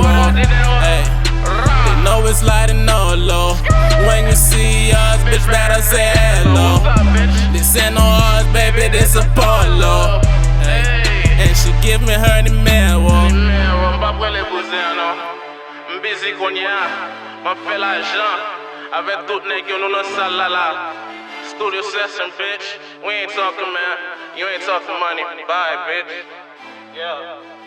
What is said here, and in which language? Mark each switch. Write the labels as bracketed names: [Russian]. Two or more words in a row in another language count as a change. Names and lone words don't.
[English] Hey, they know it's sliding all low. When you see us, bitch, better say hello. This ain't no horse, baby, this a polo. Hey, and she give me her Camaro. [Haitian Creole] Busy konya, ma fè l'argent avec tout nèg yo nou nan salle la. [English] Studio session, bitch. We ain't talking, man. You ain't talking money. Bye, bitch. Yeah.